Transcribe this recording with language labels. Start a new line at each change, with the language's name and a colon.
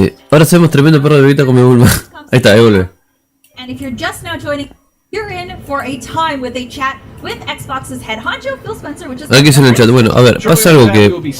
Spanish: Ahora hacemos tremendo perro de Vegeta con mi Bulma. Ahí está, ahí vuelve.
English: And if you're just now joining, you're in for a time with a chat with Xbox's head honcho, Phil Spencer, which is...
Spanish: Aquí dicen en el chat, bueno, a ver, pasa algo que...